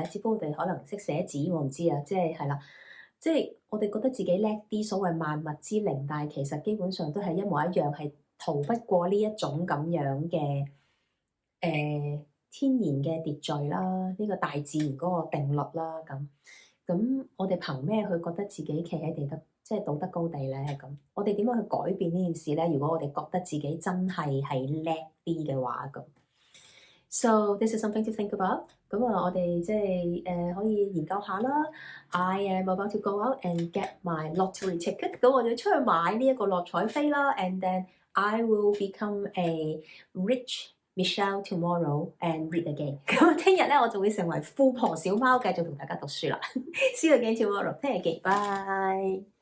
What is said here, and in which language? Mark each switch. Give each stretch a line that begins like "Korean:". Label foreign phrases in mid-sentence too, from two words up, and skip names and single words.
Cantonese: 只不過我哋可能識寫字，我唔知啊，即係係啦。即係我哋覺得自己叻啲，所謂萬物之靈，但係其實基本上都係一模一樣，係逃不過呢一種咁樣嘅天然嘅秩序啦，呢個大自然嗰個定律啦咁我哋憑咩去覺得自己企喺即係道德高地咧？咁我哋點樣去改變呢件事咧？如果我哋覺得自己真係叻啲嘅話咁。
English: So this is something to think about。
Cantonese: 咁我哋即係可以研究下啦。
English: I am about to go out and get my lottery ticket。
Cantonese: 咁我就出去買呢一個落彩飛啦。
English: And then I will become a rich Michelle tomorrow and read again。
Cantonese: 咁聽日咧我就會成為富婆小貓，繼續同大家讀書啦。
English: See you again tomorrow。
Cantonese: 聽日見，拜。